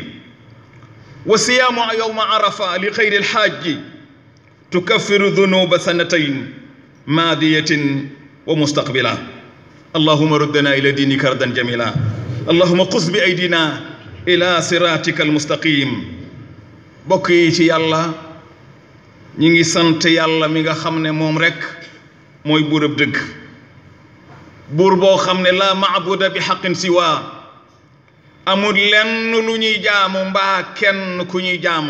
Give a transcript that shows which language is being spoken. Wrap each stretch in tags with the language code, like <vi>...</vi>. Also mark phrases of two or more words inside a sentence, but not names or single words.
<ar>وصيام يوم عرفة لخير الحاج تكفر ذنوب سنتين ماضية ومستقبلة. اللهم ردنا إلى دينك ردا جميلا، اللهم قص بأيدينا إلى صراطك المستقيم.</ar> <wo>بokki ci yàlla ñi ngi sant yàlla mi nga xam ne moom rek mooy buurab dëgg, buur boo xam ne</wo> <ar>لا معبود بحق سواه,</ar> <wo>amul lenn lu ñuy jaamu mbaa kenn ku ñuy jaamu.</wo>